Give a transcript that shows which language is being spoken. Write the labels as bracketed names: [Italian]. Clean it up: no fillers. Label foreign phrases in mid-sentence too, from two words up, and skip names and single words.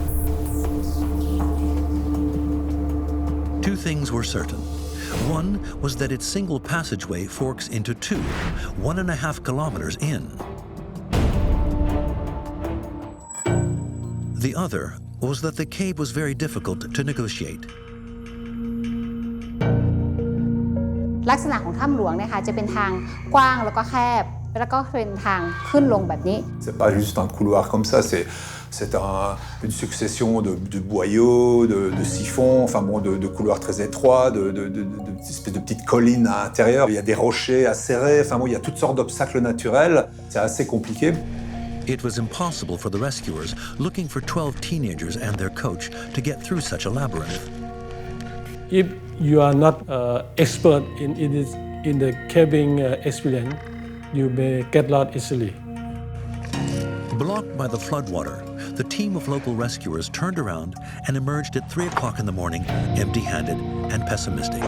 [English] Two things were certain. One was that its single passageway forks into two, 1.5 kilometers in. The other was that the cave was very difficult to negotiate. [Thai] ลักษณะของถ้ำหลวงเนี่ยค่ะจะเป็นทางกว้างแล้วก็แคบแล้วก็เป็นทางขึ้นลงแบบนี้ [French] C'est pas juste un couloir comme ça, c'est une succession de boyaux, de siphons, enfin bon, de couloirs très étroits, d'espèces de petites collines à l'intérieur. Il y a des rochers à serrer, enfin bon, il y a toutes sortes d'obstacles naturels. C'est assez compliqué. [English] It was impossible for the rescuers looking for 12 teenagers and their coach to get through such a labyrinth. If you are not expert in the caving experience, you may get lost easily. Blocked by the floodwater, the team of local rescuers turned around and emerged at 3 o'clock in the morning, empty-handed and pessimistic.